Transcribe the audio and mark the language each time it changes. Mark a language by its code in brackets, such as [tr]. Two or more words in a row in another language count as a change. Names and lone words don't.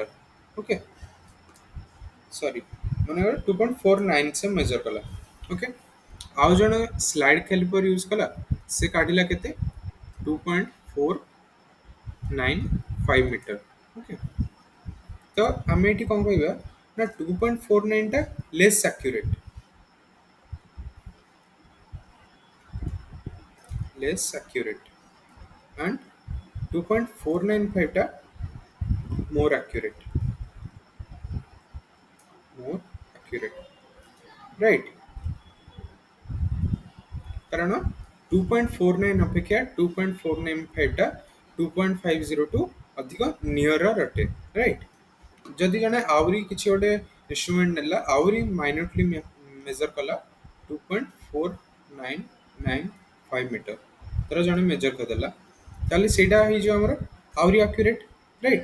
[en] okay, sorry, [or] ମନେକର 2.49 ସେ ମେଜର କଲା. ଓକେ, ଆଉ ଜଣେ [en] slide caliper use [or] କଲା, ସେ କାଢିଲା କେତେ 2.495 ମିଟର. ଓକେ, ତ ଆମେ ଏଠି କ'ଣ କହିବା ନା 2.49 ଟା [en] less accurate, less accurate, and 2.495 ଟା more accurate, more accurate, right? [or] କାରଣ 2.49 ଅପେକ୍ଷା 2.495 ଟା 2.50 ଟୁ ଅଧିକ ନିୟରର ଅଟେ, ରାଇଟ୍? ଯଦି ଜଣେ ଆହୁରି କିଛି ଗୋଟେ ଇନଷ୍ଟ୍ରୁମେଣ୍ଟ ନେଲା ଆହୁରି [en] minutely measure [or] କଲା 2.4995 ମିଟର, ଧର ଜଣେ ମେଜର କରିଦେଲା, ତାହେଲେ ସେଇଟା ହେଇଯିବ ଆମର ଆହୁରି ଆକ୍ୟୁରେଟ୍, ରାଇଟ୍?